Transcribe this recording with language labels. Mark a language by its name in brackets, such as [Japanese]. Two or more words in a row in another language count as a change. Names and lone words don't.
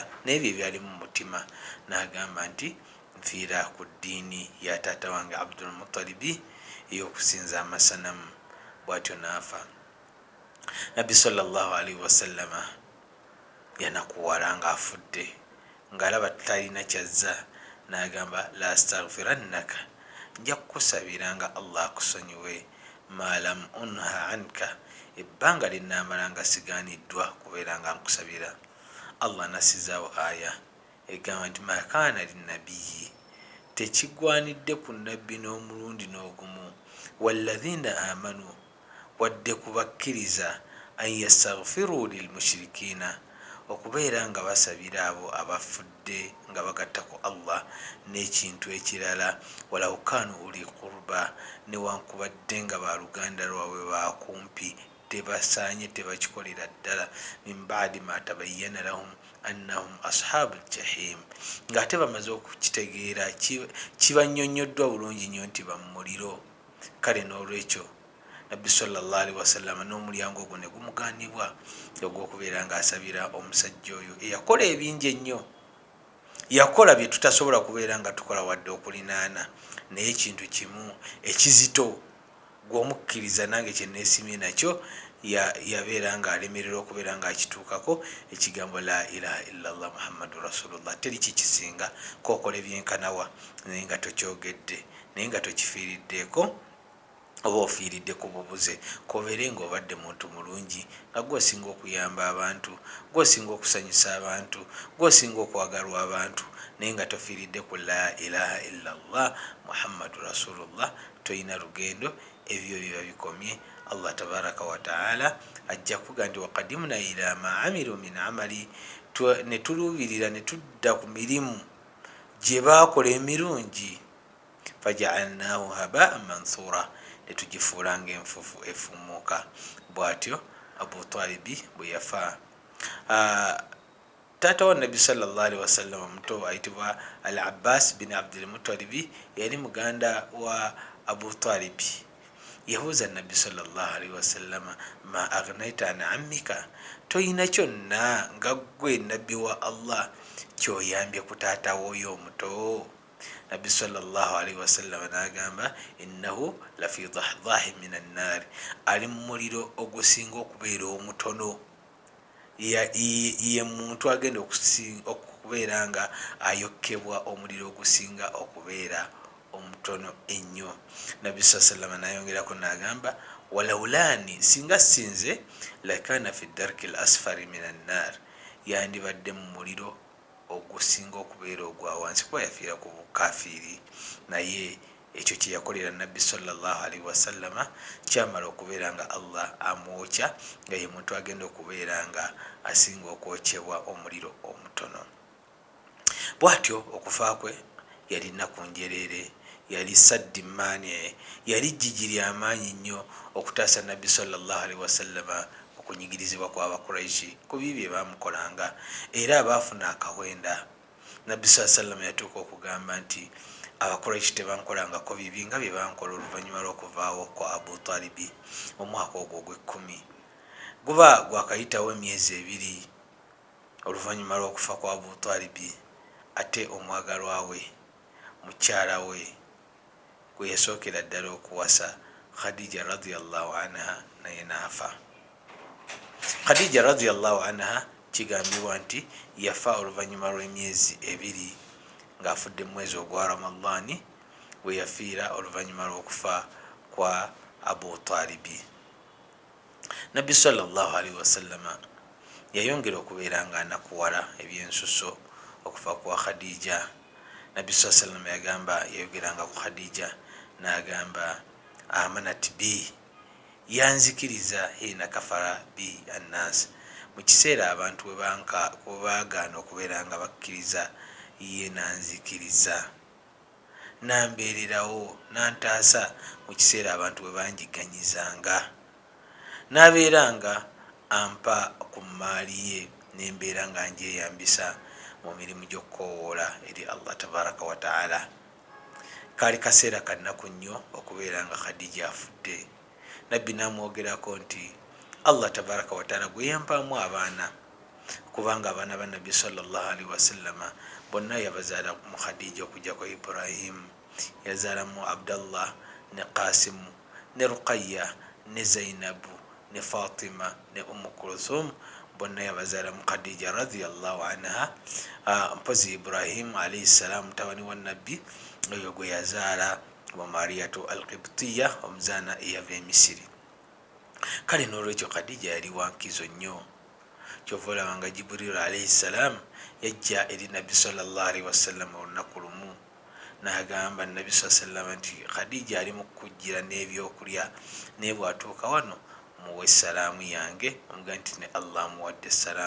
[Ganda] N'ebyo ebyali mu mutima, n'agamba nti nfiira ku ddiini ya taata wange Abdul Muttalib ey'okusinza amasanamu. Bw'atyo n'afa. Nabbi [Arabic] صلى الله عليه وسلم [Ganda] yanakuwala ng'afudde, ng'alaba talina kyazza, n'agamba [Arabic] لأستغفرن لك, [Ganda] nja kukusabiranga Allah akusonyiwe, [Arabic] ما لم أنه عنك, [Ganda] ebbanga linnaamala nga sigaaniddwa kubeera nga nkusabira. Allah nasizaawo aya egamba nti [Arabic] ما كان للنبي, [Ganda] tekigwanidde ku nabbi n'omulundi n'ogumu, walladhina amanu, wadde kubakkiriza, [Arabic] أن يستغفروا للمشركين, [Ganda] okubeera nga basabira abo abafudde nga bagatta ku Allah n'ekintu ekirala, [Arabic] ولو كانوا أولي قربى, [Ganda] newankubadde nga baluganda lwabwe bakumpi, tebasaanye tebakikolera ddala, [Arabic] من بعد ما تبين لهم أنهم أصحاب الجحيم, [Ganda] ng'ate bamaze okukitegeera kibannyonnyoddwa bulungi nnyo nti bamuliro. Kale n'olwekyo Nabbi [Arabic] صلى الله عليه وسلم [Ganda] n'omulyango ogwo ne gumugaanibwa ogw'okubeera ng'asabira omusajja oyo eyakola ebingi ennyo, yakola bye tutasobola kubeera nga tukola wadde okulinaana, naye ekintu kimu ekizito gw'omukkiriza nange kye neesimye nakyo yabeera ng'alemererwa okubeera ng'akituukako, ekigambo [Arabic] لا إله إلا الله محمد رسول الله. [Ganda] Teri kikisinga kookola ebyenkanawa naye nga tokyogedde, naye nga tokifiiriddeeko oba ofiiridde ku bubuze, kobeere ng'obadde muntu mulungi, nga gw'osinga okuyamba abantu, gw'osinga okusanyusa abantu, gw'osinga okwagalwa abantu, naye nga tofiiridde ku [Arabic] لا إله إلا الله محمد رسول الله. [Ganda] Toyina lugendo, ebyo biba bikomye. [Arabic] الله تبارك وتعالى [Ganda] ajja kuga nti [Arabic] وقدمنا إلى ما عملوا من عمل, [Ganda] ne tuluubirira ne tudda ku mirimu gye baakola emirungi, [Arabic] فجعلناه هباء منثورا, [Ganda] netugifuula ng'enfufu efumuuka. Bw'atyo Abu Talibi bwe yafa. Taata wa Nabbi [Arabic] صلى الله عليه وسلم [Ganda] omuto ayitibwa Al Abbas bin Abdul Muttalib, yali muganda wa Abu Talib. Yabuuza Nabbi [Arabic] صلى الله عليه وسلم, ما أغنيت عن عمك, [Ganda] toyina kyonna nga ggwe nabbi wa Allah kyoyambye ku taata w'oyo omuto? Nabbi [Arabic] صلى الله عليه وسلم [Ganda] n'agamba, [Arabic] إنه لفي ضحضاح من النار, [Ganda] ali mu muliro ogusinga okubeera omutono. Ye muntu agenda okubeera nga ayokkebwa omuliro ogusinga okubeera omutono ennyo. Nabbi [Arabic] صلى الله عليه وسلم [Ganda] n'ayongerako n'agamba, walawulaani, singa sinze, [Arabic] لكان في الدرك الأسفل من النار, [Ganda] yandibadde mu muliro ogusinga okubeera ogwa wansi, kuba yafiira ku bukafiiri. Naye ekyo kye yakolera Nabbi [Arabic] صلى الله عليه وسلم [Ganda] kyamala okubeera nga Allah amwokya, nga ye muntu agenda okubeera nga asinga okwokyebwa omuliro omutono. Bw'atyo okufa kwe yali nnaku njereere, yali saddimaani, yali jjiji ly'amaanyi nnyo okutaasa Nabbi [Arabic] صلى الله عليه وسلم [Ganda] okunyigirizibwa kw'Abakuraishi ku bibi bye baamukolanga, era abaafuna akawenda. Nabbi [Arabic] صلى الله عليه وسلم [Ganda] yatuuka okugamba nti Abakuraishi tebankolangako bibi nga bye bankola oluvannyuma lw'okuvaawo kwa Abu Talibi. Omwaka ogwo ogw'ekkumi guba gwakayitawo emyezi ebiri oluvannyuma lw'okufa kwa Abu Talibi ate omwagalwa we mukyala we gwe yasookera ddala okuwasa Khadija [Arabic] رضي الله عنها [Ganda] naye naafa. Khadija [Arabic] رضي الله عنها [Ganda] kigambibwa nti yafa oluvannyuma lw'emyezi 2 ng'afudde mu mwezi ogwa Ramadani we yafiira oluvannyuma lw'okufa kwa Abu Talibi. Nabbi [Arabic] صلى الله عليه وسلم [Ganda] yayongera okubeera nga anakuwala ebyensuso okufa kwa Khadija. Nabbi [Arabic] صلى الله عليه وسلم [Ganda] yagamba, yayogeranga ku Khadija n'agamba [Arabic] آمنت بي, [Ganda] yanzikiriza [Arabic] حين كفر بي الناس, [Ganda] mu kiseera abantu we baagaana okubeera nga bakkiriza ye nanzikiriza, nambeererawo nantaasa mu kiseera abantu we banjiganyizanga, nabeeranga ampa ku maali ye nembeera nga njeyambisa mu mirimu gy'okukoowoola eri [Arabic] الله تبارك وتعالى. [Ganda] Kaali kaseera kannaku nnyo okubeera nga Khadija afudde. Nabbi namwogerako nti [Arabic] الله تبارك وتعالى [Ganda] gwe yampaamu abaana, kubanga abaana ba Nabbi [Arabic] صلى الله عليه وسلم [Ganda] bonna yabazaala mu Khadija okujja kwa Ibrahim. Yazaalamu Abdallah ne Qasimu ne Ruqayya ne Zainabu ne Fatima ne Kulthum, bonna yabazaala mu Khadija [Arabic] رضي الله عنها. [Ganda] Mpozi Ibrahim [Arabic] عليه السلام [Ganda] mutabani wa Nabbi oyo gwe yazaala wa Mariyatu al-Qibtiyya omuzaana eyava e Misiri. Kale n'olwekyo Khadija yali wankizo nnyo. Kyova olaba nga Jibril [Arabic] عليه السلام [Ganda] yajja eri Nabbi [Arabic] صلى الله عليه وسلم [Ganda] olunaku lumu n'agamba Nabbi [Arabic] صلى الله عليه وسلم [Ganda] nti Khadija ali mu kujjira n'ebyokulya, naye bw'atuuka wano muwe salaamu yange, omuga nti ne Allah muwadde salaamu.